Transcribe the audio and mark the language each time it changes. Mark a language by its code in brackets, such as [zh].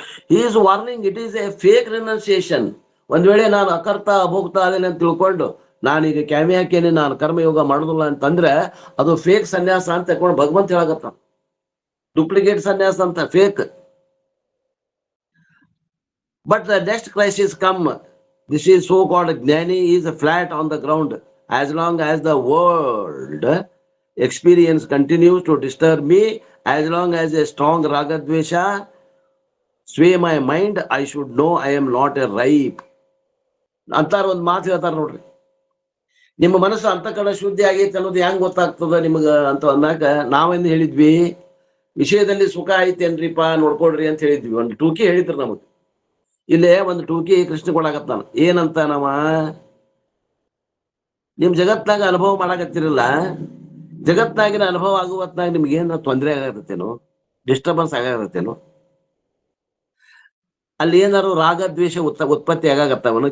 [en] He is warning, it is a fake renunciation. [kn] ಒಂದ್ ವೇಳೆ ನಾನು ಅಕರ್ತ ಅಭೋಕ್ತ ಅದೇನೆ ಅಂತ ತಿಳ್ಕೊಂಡು ನಾನೀಗ ಕ್ಯಾಮಿ ಹಾಕೇನೆ, ನಾನು ಕರ್ಮಯೋಗ ಮಾಡುದಿಲ್ಲ ಅಂತಂದ್ರೆ ಅದು ಫೇಕ್ ಸನ್ಯಾಸ ಅಂತ ತಕೊಂಡು ಭಗವಂತ ಹೇಳಾಗತ್ತ. ಡೂಪ್ಲಿಕೇಟ್ ಸನ್ಯಾಸ ಅಂತ, fake. [en] But the next crisis come. This is so-called Jnani is flat on the ground. As long as the world experience continues to disturb me, as long as a strong ragadvesha sway my mind, I should know I am not a ripe. [kn] ಅಂತಾರ ಒಂದ್ ಮಾತು ಹೇಳ್ತಾರ ನೋಡ್ರಿ. ನಿಮ್ಮ ಮನಸ್ಸು ಅಂತಃಕರಣ ಶುದ್ಧಿ ಆಗೈತೆ ಅನ್ನೋದು ಹೆಂಗ್ ಗೊತ್ತಾಗ್ತದ ನಿಮಗ ಅಂತ ಅಂದಾಗ ನಾವೇನು ಹೇಳಿದ್ವಿ, ವಿಷಯದಲ್ಲಿ ಸುಖ ಐತೇನ್ರಿಪ್ಪ ನೋಡ್ಕೊಡ್ರಿ ಅಂತ ಹೇಳಿದ್ವಿ. ಒಂದು ಟೂಕಿ ಹೇಳಿದ್ರು ನಮಗ್. ಇಲ್ಲೇ ಒಂದು ಟೂಕಿ ಕೃಷ್ಣ ಕೊಡಾಕತ್ತಾನ. ಏನಂತ, ನಾವ ನಿಮ್ ಜಗತ್ನಾಗ ಅನುಭವ ಮಾಡಾಕತ್ತಿರಲ್ಲ, ಜಗತ್ನಾಗಿನ ಅನುಭವ ಆಗುವತ್ನಾಗ ನಿಮ್ಗೆ ಏನ ತೊಂದರೆ ಆಗತ್ತೇನೋ, ಡಿಸ್ಟರ್ಬೆನ್ಸ್ ಆಗತ್ತೇನೋ, ಅಲ್ಲಿ ಏನಾರು ರಾಗ ದ್ವೇಷ ಉತ್ಪತ್ತಿ ಆಗಾಗತ್ತವನು.